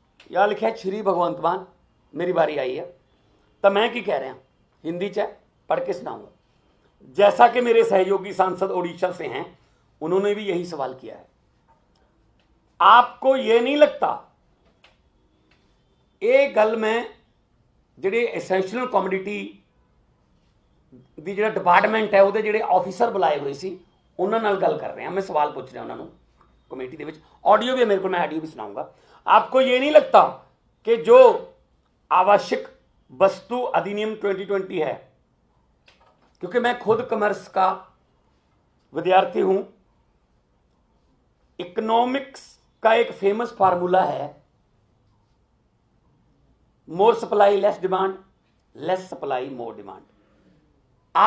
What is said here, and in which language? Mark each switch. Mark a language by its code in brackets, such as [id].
[pa] ਯਾਰ ਲਿਖਿਆ ਸ਼੍ਰੀ [hi] भगवंत मान, मेरी बारी आई है। तो मैं की कह रहा, हिंदी च पढ़ के सुनाऊंगा। जैसा कि मेरे सहयोगी सांसद ओडिशा से हैं, उन्होंने भी यही सवाल किया है। आपको ये नहीं लगता ये गल मैं [pa] ਜਿਹੜੇ ਐਸੈਂਸ਼ੀਅਲ ਕਮੋਡਿਟੀ ਦੀ ਜਿਹੜਾ ਡਿਪਾਰਟਮੈਂਟ ਹੈ ਉਹਦੇ ਜਿਹੜੇ ਆਫੀਸਰ ਬੁਲਾਏ ਹੋਏ ਸੀ ਉਹਨਾਂ ਨਾਲ ਗੱਲ ਕਰ ਰਹੇ ਹਾਂ। [hi] मैं सवाल पूछ रहा [pa] ਉਹਨਾਂ ਨੂੰ [hi] कमेटी के विच। ऑडियो भी है मेरे को, मैं ऑडियो भी सुनाऊंगा। आपको ये नहीं लगता कि जो आवश्यक वस्तु अधिनियम 2020 है, क्योंकि मैं खुद कॉमर्स का विद्यार्थी हूं, इकोनॉमिक्स का एक फेमस फार्मूला है, मोर supply less demand, less supply more demand.